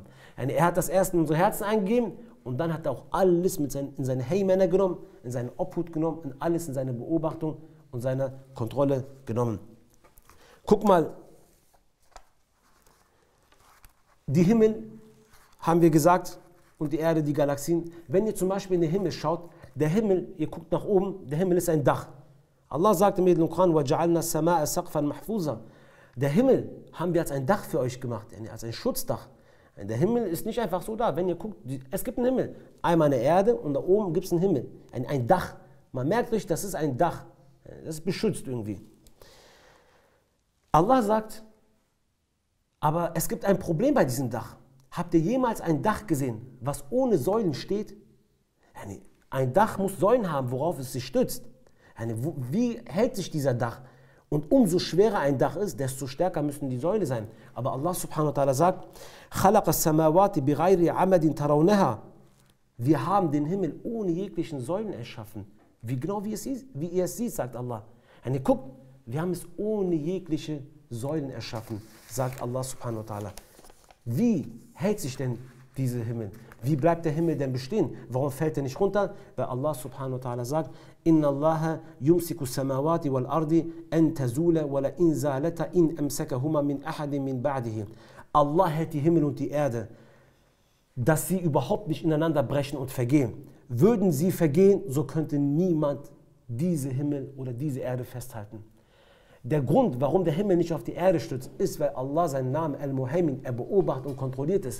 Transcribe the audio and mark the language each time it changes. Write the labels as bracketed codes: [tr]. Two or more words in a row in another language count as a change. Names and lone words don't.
[de] Er hat das erst in unsere Herzen eingegeben und dann hat er auch alles in seine Heymänner genommen, in seine Obhut genommen, in alles in seine Beobachtung und seine Kontrolle genommen. Guck mal, die Himmel haben wir gesagt und die Erde, die Galaxien. Wenn ihr zum Beispiel in den Himmel schaut, der Himmel, ihr guckt nach oben, der Himmel ist ein Dach. Allah sagt im Koran, [ar] وَجَعَلْنَا السَّمَاءَ سَقْفًا مَحْفُوظًا. [de] Der Himmel haben wir als ein Dach für euch gemacht, als ein Schutzdach. Der Himmel ist nicht einfach so da. Wenn ihr guckt, es gibt einen Himmel. Einmal eine Erde und da oben gibt es einen Himmel. Ein Dach. Man merkt euch, das ist ein Dach. Das ist beschützt irgendwie. Allah sagt, aber es gibt ein Problem bei diesem Dach. Habt ihr jemals ein Dach gesehen, was ohne Säulen steht? Ein Dach muss Säulen haben, worauf es sich stützt. Wie hält sich dieser Dach? Und umso schwerer ein Dach ist, desto stärker müssen die Säule sein. Aber Allah [ar] سبحانه وتعالى [de] sagt, wir haben den Himmel ohne jeglichen Säulen erschaffen. Wie genau wie ihr es seht, sagt Allah. Guckt, wir haben es ohne jegliche Säulen erschaffen, sagt Allah [ar] سبحانه وتعالى. [de] Wie hält sich denn diese Himmel. Wie bleibt der Himmel denn bestehen? Warum fällt er nicht runter? [ar] Weil الله سبحانه وتعالى sagt, إن الله يمسك السماوات والأرض أن تزولا ولئن زالتا إن أمسكهما من أحد من بعده. [de] Allah hält die Himmel und die Erde, dass sie überhaupt nicht ineinander brechen und vergehen. Würden sie vergehen, so könnte niemand diese Himmel oder diese Erde festhalten. Der Grund, warum der Himmel nicht auf die Erde stützt, ist, weil Allah seinen Namen Al-Muhaymin, er beobachtet und kontrolliert es.